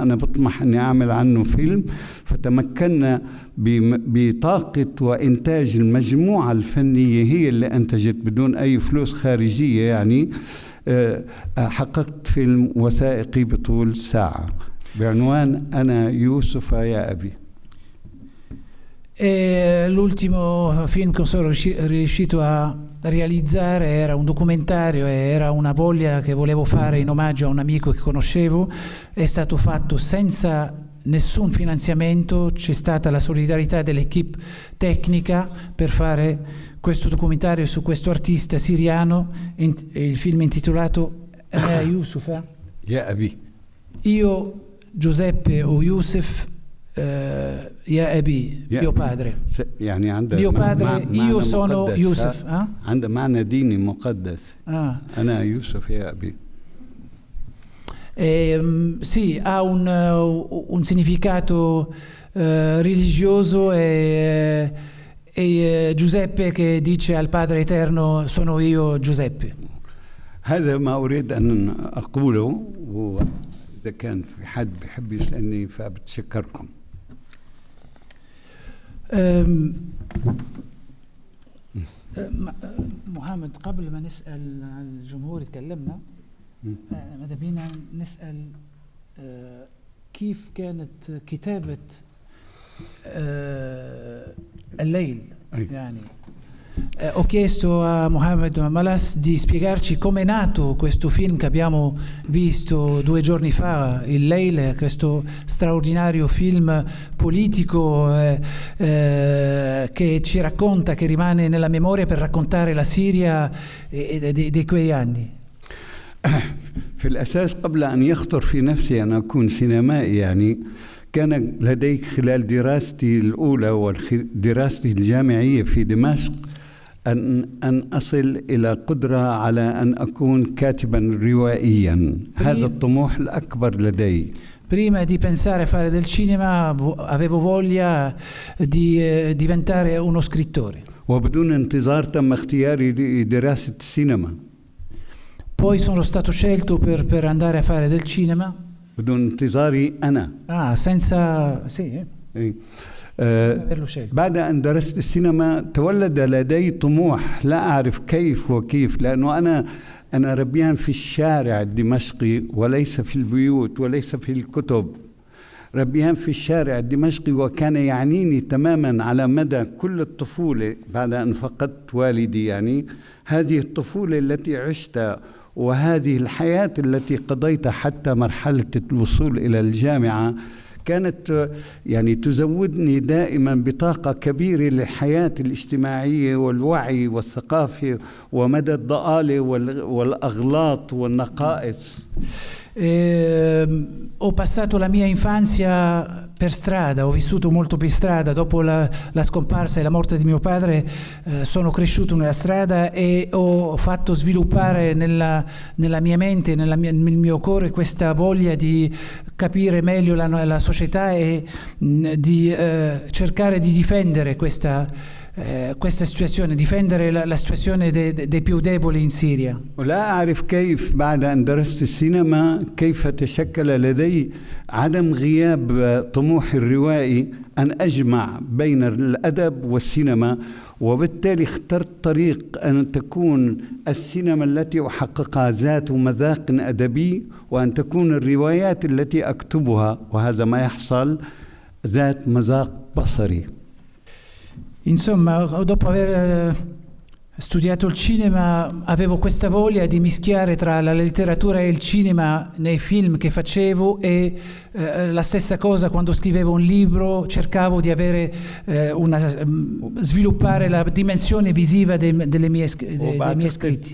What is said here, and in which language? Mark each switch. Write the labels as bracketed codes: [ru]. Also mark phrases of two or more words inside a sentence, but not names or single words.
[ar] أنا بطمح أني أعمل عنه فيلم، فتمكنا بطاقة وإنتاج المجموعة الفنية هي اللي أنتجت بدون أي فلوس خارجية. يعني حققت فيلم وثائقي بطول 1 ساعة بعنوان أنا يوسف يا أبي. [it] E l'ultimo film che sono riuscito a realizzare era un documentario e era una voglia che volevo fare in omaggio a un amico che conoscevo. È stato fatto senza nessun finanziamento, c'è stata la solidarietà dell'equipe tecnica per fare questo documentario su questo artista siriano. Il film è intitolato Yusuf Ya Abi. Io Giuseppe o Yusuf [ar] يا أبي [it] mio padre. [ar] يعني عنده [it] mio padre io sono Yusuf. [ar] عنده معنى ديني مقدس. أنا يوسف يا أبي. [it] Sì, ha un significato religioso e Giuseppe che dice al Padre Eterno sono io Giuseppe. [ar] هذا ما أريد أن أقوله، وإذا كان في حد بيحب يسألني فبتشكركم. محمد قبل ما نسأل الجمهور يتكلمنا ماذا بينا نسأل كيف كانت كتابة الليل يعني. [it] Ho chiesto a Mohamed Malas di spiegarci come è nato questo film che abbiamo visto 2 giorni fa, Il Leil, questo straordinario film politico che ci racconta, che rimane nella memoria per raccontare la Siria di quei anni. [ar] في الأساس قبل أن يخطر في نفسي أن أكون سينمائي يعني كان لدي خلال دراستي الأولى ودراستي الجامعية في دمشق أن أصل إلى قدرة على أن أكون كاتبا روائيا. هذا الطموح الأكبر لدي. [it] Prima di pensare a fare del cinema avevo voglia di diventare uno scrittore. [ar] وبدون انتظار تم اختياري لدراسة السينما. [it] Poi sono stato scelto per andare a fare del cinema. [ar] بدون انتظاري أنا. [it] Senza sì. [ar] بعد أن درست السينما تولد لدي طموح لا أعرف كيف وكيف، لأنه أنا ربيان في الشارع الدمشقي وليس في البيوت وليس في الكتب، ربيان في الشارع الدمشقي، وكان يعنيني تماما على مدى كل الطفولة بعد أن فقدت والدي، يعني هذه الطفولة التي عشتها وهذه الحياة التي قضيتها حتى مرحلة الوصول إلى الجامعة كانت يعني تزودني دائما بطاقة كبيرة للحياة الاجتماعية والوعي والثقافة ومدى الضآلة والأغلاط والنقائص. [it] Ho passato la mia infanzia per strada, ho vissuto molto per strada. Dopo la scomparsa e la morte di mio padre sono cresciuto nella strada e ho fatto sviluppare nella mia mente, nel mio cuore questa voglia di capire meglio la società e di cercare di difendere questa situazione, difendere la situazione dei più deboli in Siria. [ar] ولا أعرف كيف بعد أن درست السينما كيف تشكل لدي عدم غياب طموح الروائي أن أجمع بين الأدب والسينما، وبالتالي اخترت طريق أن تكون السينما التي أحققها ذات مذاق أدبي، وأن تكون الروايات التي أكتبها وهذا ما يحصل ذات مذاق بصري. [it] Insomma, dopo aver studiato il cinema avevo questa voglia di mischiare tra la letteratura e il cinema nei film che facevo e la stessa cosa quando scrivevo un libro, cercavo di avere sviluppare la dimensione visiva dei miei scritti.